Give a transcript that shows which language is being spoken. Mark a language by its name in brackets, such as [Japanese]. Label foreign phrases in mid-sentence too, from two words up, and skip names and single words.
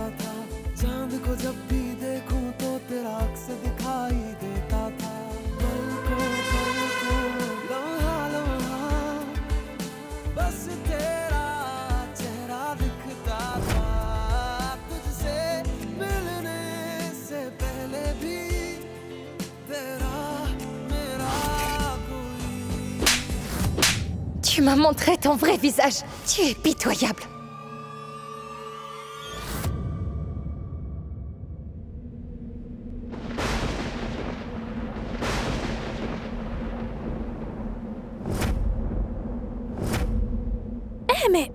[Hindi] था चांद को जब भी देखूं तो तेरा अक्स दिखाई देता था पलकों लम्हा लम्हा बस तेरा चेहरा दिखता था तुझसे मिलने से पहले भी तेरा मेरा [French] Tu m'as montré ton vrai visage. Tu es pitoyable. Eh mais...